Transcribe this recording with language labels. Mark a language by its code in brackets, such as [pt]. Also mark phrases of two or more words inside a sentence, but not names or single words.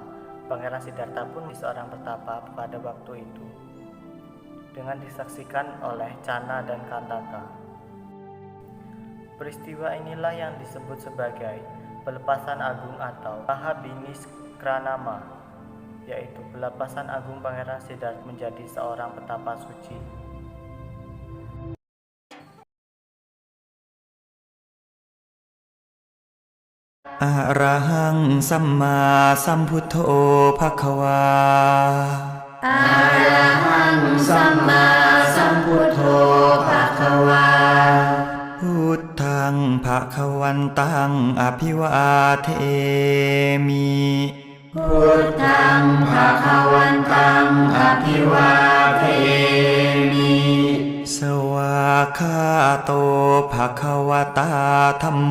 [id] Pangeran Siddhartha pun seorang petapa pada waktu itu, dengan disaksikan oleh Channa dan Kantaka. Peristiwa inilah yang disebut sebagai pelepasan agung atau Mahabiniskranama, yaitu pelepasan agung Pangeran Siddhartha menjadi seorang petapa suci. [pi] Arahang Samma Sambuddho Bhagava. Arahang Samma Sambuddho Bhagava. Buddhaং ภควันตัง อภิวาเทมิ พุทธังภคะวันตังอภิวาเทมิ สวากขาโต ภควตาธัมโม